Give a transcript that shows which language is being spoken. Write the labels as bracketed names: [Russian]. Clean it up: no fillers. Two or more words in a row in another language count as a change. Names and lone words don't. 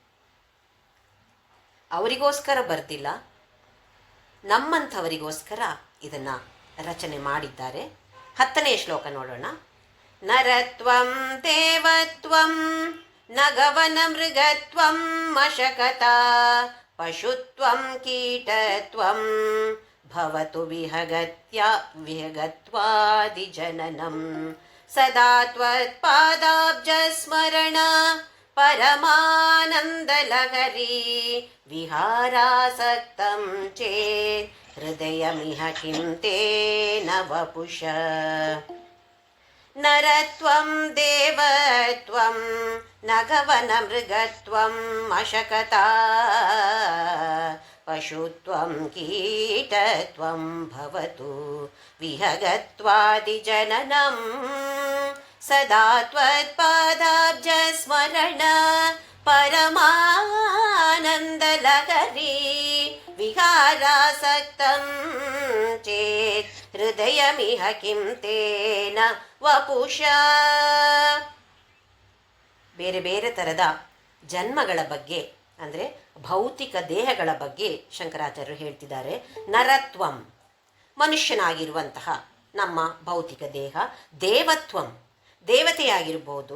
[Kannada] ಅವರಿಗೋಸ್ಕರ ಬರ್ತಿಲ್ಲ, ನಮ್ಮಂಥವರಿಗೋಸ್ಕರ ಇದನ್ನು ರಚನೆ ಮಾಡಿದ್ದಾರೆ. 10ನೇ ಶ್ಲೋಕ ನೋಡೋಣ. [Sanskrit] ನರತ್ವಂ ದೇವತ್ವಂ ನಗವನ ಮೃಗತ್ವಂ ಮಶಕತಾ ಪಶುತ್ವಂ ಕೀಟತ್ವಂ ಭವತು ವಿಹಗತ್ವಾದಿ ಜನನಂ ಸದಾ ತ್ವತ್ಪಾದಾಬ್ಜ ಸ್ಮರಣ ಪರಮಾನಂದಲಹರಿ ವಿಹಾರಾಸಕ್ತಂ ಚೇತ್ ಹೃದಯಮಿಹ ಕಿಂ ತೇನ ವಪುಷ. ನರತ್ವಂ ದೇವತ್ವಂ ನಗವನ ಮೃಗತ್ವಂ ಅಶಕತಾ ಪಶುತ್ವಂ ಕೀಟತ್ವಂ ಭವತು ವಿಹಗತ್ವಾದಿ ಜನನಂ ಸದಾ ತ್ವತ್ಪಾದಾಬ್ಜ ಸ್ಮರಣ ಪರಮಾನಂದಲಹರಿ ವಿಹಾರಾಸಕ್ತಂ ಚೇತ್ ಹೃದಯಮಿಹ ಕಿಂ ತೇನ ವಪುಷ. [Kannada] ಬೇರೆ ಬೇರೆ ಥರದ ಜನ್ಮಗಳ ಬಗ್ಗೆ, ಅಂದರೆ ಭೌತಿಕ ದೇಹಗಳ ಬಗ್ಗೆ ಶಂಕರಾಚಾರ್ಯರು ಹೇಳ್ತಿದ್ದಾರೆ. ನರತ್ವಂ, ಮನುಷ್ಯನಾಗಿರುವಂತಹ ನಮ್ಮ ಭೌತಿಕ ದೇಹ. ದೇವತ್ವಂ, ದೇವತೆಯಾಗಿರ್ಬೋದು.